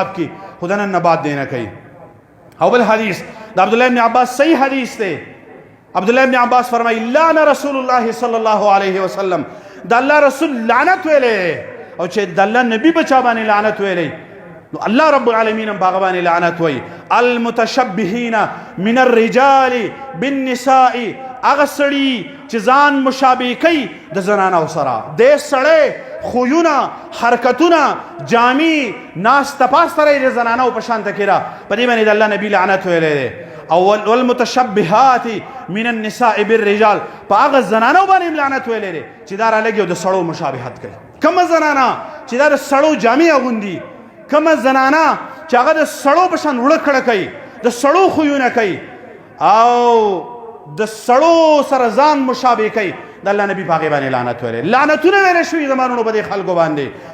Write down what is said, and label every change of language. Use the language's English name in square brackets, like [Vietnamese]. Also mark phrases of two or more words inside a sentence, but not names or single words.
[Pashto] کړي خو د نن نه بعد دې نه کوي او بل حدیث د عبدالله ابن عباس صحیح حدیث دی عبدالله ابن عباس فرمایي [Arabic] لعن رسول الله صلی الله علیه وسلم [Pashto] د الله رسول لعنت ویلی او چې د الله نبی په چا باندې لعنت ویلی نو [Arabic] الله رب العالمین [Pashto] هم په هغه باندې لعنت وایي [Arabic] المتشبهین من الرجال بالنساء [Pashto] هغه سړي چې ځان مشابه کوي د زنانو سره دې سړی خویونه حرکتونه جامې ناسته پاسته رهي د زنانو په شان ته کېده په دې باندې د الله نبي لعنت ویلی دی او [Arabic] والمتشبهات من النساء بالرجال [Pashto] په هغه زنانو باندې هم لعنت ویلی دی چې دا رالګي او د سړو مشابهت کوي کومه زنانه چې دا د سړو جامې اغوندي کومه زنانه چې هغه د سړو په شان وړه کړه کوي د سړو خویونه کوي او د سړو سره ځان مشابه کوي د الله نبی په هغې باندې لعنت ویلی لعنتونه ویلی شوي زمانونو په دې خلکو باندې